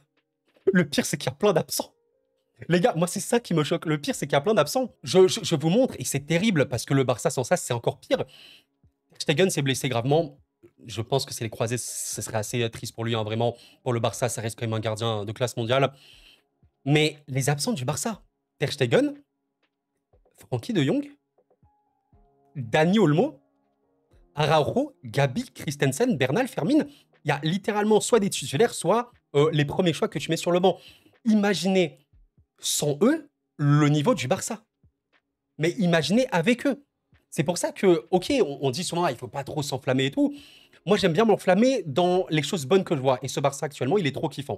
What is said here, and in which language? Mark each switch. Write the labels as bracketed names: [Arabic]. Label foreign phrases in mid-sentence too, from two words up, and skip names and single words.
[French] Le pire, c'est qu'il y a plein d'absents. Les gars, moi, c'est ça qui me choque. Le pire, c'est qu'il y a plein d'absents. Je vous montre, et c'est terrible, parce que le Barça, sans ça, c'est encore pire. Stegen s'est blessé gravement. Je pense que c'est les croisés, ce serait assez triste pour lui, hein, vraiment. Pour le Barça, ça reste quand même un gardien de classe mondiale. Mais les absents du Barça, Ter Stegen, Frenkie de Jong, Dani Olmo, Araujo, Gabi, Christensen, Bernal, Fermin. Il y a littéralement soit des titulaires, soit les premiers choix que tu mets sur le banc. Imaginez, sans eux, le niveau du Barça. Mais imaginez avec eux. C'est pour ça que, ok, on dit souvent, il ne faut pas trop s'enflammer et tout. Moi, j'aime bien m'enflammer dans les choses bonnes que je vois. Et ce Barça, actuellement, il est trop kiffant.